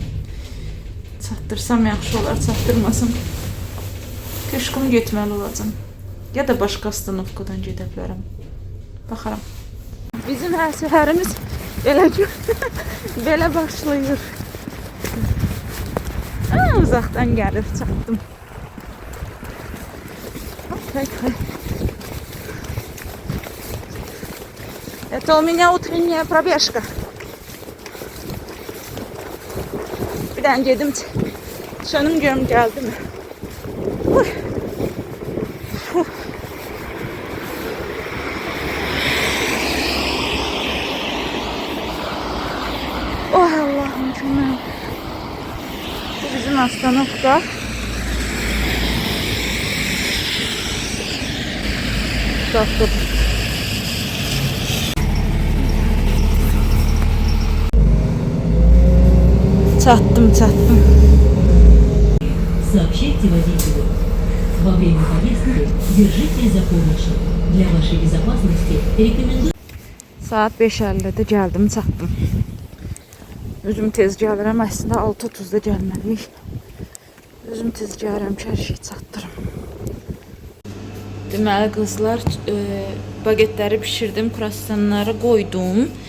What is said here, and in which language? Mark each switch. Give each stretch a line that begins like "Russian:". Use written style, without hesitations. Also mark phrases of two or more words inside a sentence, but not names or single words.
Azerbaijani: Çatdırsam yaxşı olar, çatdırmasam köşküm getməli olacam. Ya da başqa stanovkadan gedə bilərəm. Baxaram. Bizim hər səhərimiz belə başlayır. Uzaqdan gəlir, çatdım.
Russian: Это у меня утренняя пробежка.
Azerbaijani: Bir dənə gedim, şönüm görüm gəldi mi?
Turkish: Oh Allah'ım mükemmel.
Azerbaijani: Bu bizim ostanovka. Tatlı. Çattım.
Russian: Сообщайте водителю. Во время поездки держитесь за поручни. Для вашей безопасности рекомендую...
Azerbaijani: Saat 5:50'de gəldim, çatdım. Özüm tez gəlirəm, əslində 6:30-da gəlməliyik. Özüm tez gəlirəm ki, hər şey çatdırım. Deməli qızlar, bagetləri bişirdim, kruasanları qoydum.